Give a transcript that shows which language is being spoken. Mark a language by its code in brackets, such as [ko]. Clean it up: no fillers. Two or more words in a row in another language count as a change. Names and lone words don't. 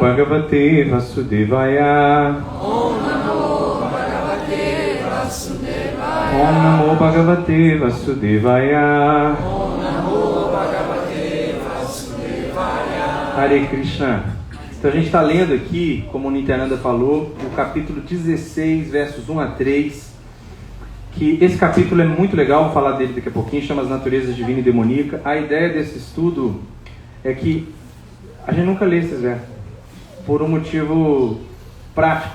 [sa] Bhagavate Vasudevaya. Om Namo Bhagavate Vasudevaya. Om Namo Bhagavate Vasudevaya. Om Namo Bhagavate Vasudevaya. Hare Krishna. [pt] Então a gente está lendo aqui, como o Nityananda falou, o capítulo 16, versos 1 a 3, que esse capítulo é muito legal, vou falar dele daqui a pouquinho, chama As Naturezas Divina e Demoníaca. A ideia desse estudo é que a gente nunca lê esses versos, por um motivo prático.